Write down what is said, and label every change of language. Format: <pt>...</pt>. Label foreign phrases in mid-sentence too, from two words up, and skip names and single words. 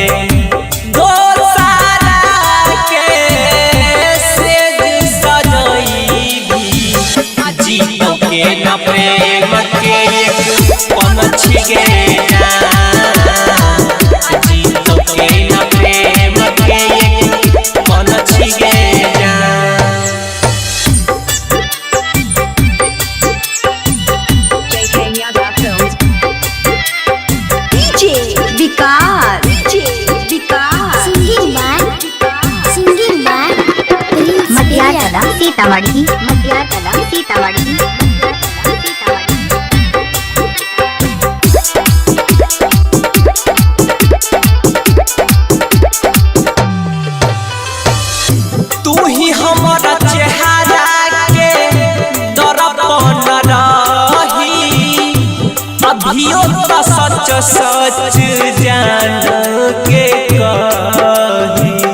<mai>दोसरा के सेज सजइबी, जीतो के न प्रेम के एक पनछी गे जान, जीतो के न प्रेम के एक पनछी गे जान। J.K. Yadav Films. DJ Vikas.</mai> <en>Singing by Prince Matiar Kala Sitamarhi.</en> <mai>तू ही हमारा चेहरा के दर्पण रही, अभियो तो सच सच जान के कही।</mai>